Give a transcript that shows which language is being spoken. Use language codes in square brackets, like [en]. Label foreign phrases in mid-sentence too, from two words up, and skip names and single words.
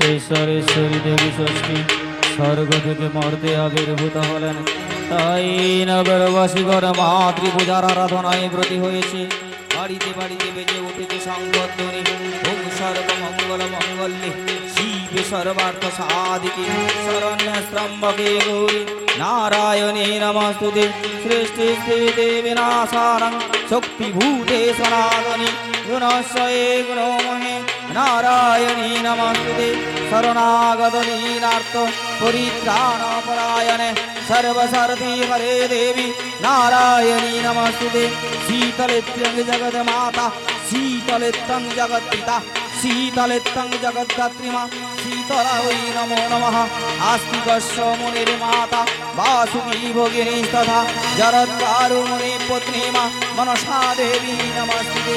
[bn] ঈশ্বরেশ্বরী দেবী ষষ্ঠী স্বর্গ থেকে মর্তে আবির্ভূত হলেন। তাই নগরবাসী ঘর মাতৃপূজার আরাধনায় ব্রতী হয়েছে। বাড়িতে বাড়িতে বেজে উঠেছে সংবর্ধনী। [sa] ওম সর্বমঙ্গল মঙ্গলে শিবে সর্বার্থ সাধিকে শরণ্যে ত্র্যম্বকে গৌরী নারায়ণী নমস্তুতে। সৃষ্টি স্থিতি বিনাশানং শক্তিভূতে সনাতনী গুণস্বয়ে গুণমহে নারায়ণী নমস্তুতে। শরণাগত দীনার্থ পরিত্রাণপরায়ণে सर्वसारथी हरे देवी नारायणी नमस्तुते। शीतलेत्यं जगद माता शीतलेत्यं जगत पिता शीतलेत्यं जगद्धात्रीमा शीतला वै नमो नमः। आस्तिकस्य मुनिर्माता वासुकी भगिनीस्तथा जरद्वारुमुनि पुत्रीमा मनसा देवी नमस्तुते।